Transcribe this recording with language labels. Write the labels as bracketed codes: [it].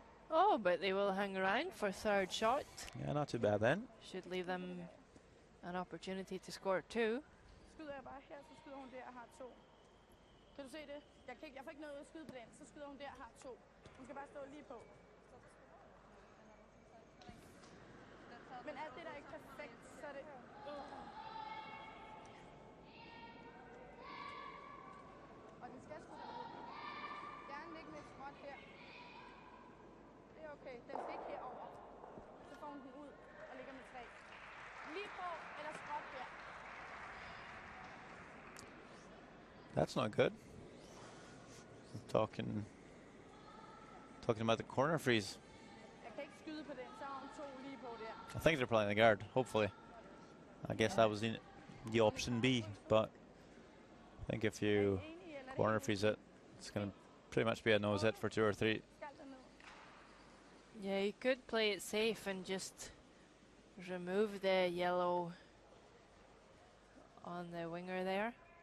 [en] Oh, but they will hang around for 3rd shot. yeah, not too bad then. Should leave them an opportunity to score 2. [da] Skyder jeg bare her, så skyder hun der og har 2. Kan du se det? Jeg får ikke noget at skyde på den, så skyder hun der og har 2. Hun skal bare stå lige på. Men alt det der er ikke perfekt, så er det... Og den skal sgu derud. Gerne ligge med et skråt her. Det er okay. Den skal ikke herover. Så får hun den ud og ligger med 3. Lige på eller skråt der. [en] That's not good. Talking about the corner freeze. [da] Jeg kan ikke skyde på den, så har hun 2 lige på der. [en] I think they're playing the guard, hopefully. I guess that was the option B, but I think if you corner freeze it, it's going to pretty much be a nose hit for 2 or 3. Yeah, you could play it safe and just remove the yellow on the winger there.